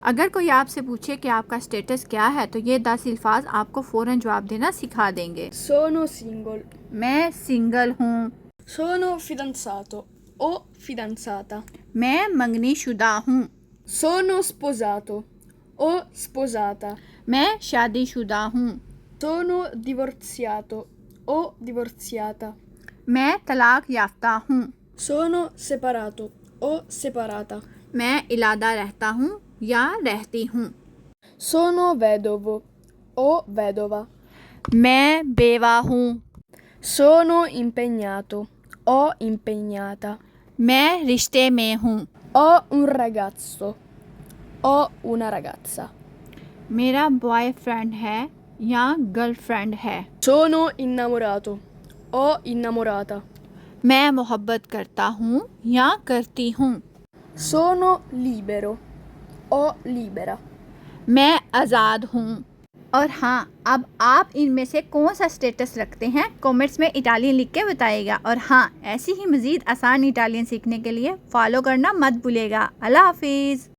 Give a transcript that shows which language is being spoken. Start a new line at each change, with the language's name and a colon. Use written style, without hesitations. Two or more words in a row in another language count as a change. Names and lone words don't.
Urdu: اگر کوئی آپ سے پوچھے کہ آپ کا اسٹیٹس کیا ہے تو یہ 10 الفاظ آپ کو فوراً جواب دینا سکھا دیں گے.
Italian: Sono single.
Urdu: میں سنگل ہوں.
Italian: Sono fidanzato o fidanzata.
Urdu: میں منگنی شدہ ہوں.
Italian: Sono sposato o sposata.
Urdu: میں شادی شدہ ہوں.
Italian: Sono divorziato o divorziata.
Urdu: میں طلاق یافتہ ہوں.
Italian: Sono separato o separata.
Urdu: میں علیحدہ رہتا ہوں یا رہتی ہوں.
Italian: Sono vedovo o vedova.
Urdu: میں بیوہ ہوں.
Italian: Sono impegnato o impegnata.
Urdu: میں رشتے میں ہوں.
Italian: Ho un ragazzo o una ragazza.
Urdu: میرا بوائے فرینڈ ہے یا گرل فرینڈ ہے.
Italian: Sono innamorato o innamorata.
Urdu: میں محبت کرتا ہوں یا کرتی ہوں.
Italian: Sono libero o libera.
Urdu: میں آزاد ہوں. اور ہاں، اب آپ ان میں سے کون سا اسٹیٹس رکھتے ہیں کمنٹس میں اٹالین لکھ کے بتائیے گا. اور ہاں، ایسی ہی مزید آسان اٹالین سیکھنے کے لیے فالو کرنا مت بھولیے گا. اللہ حافظ.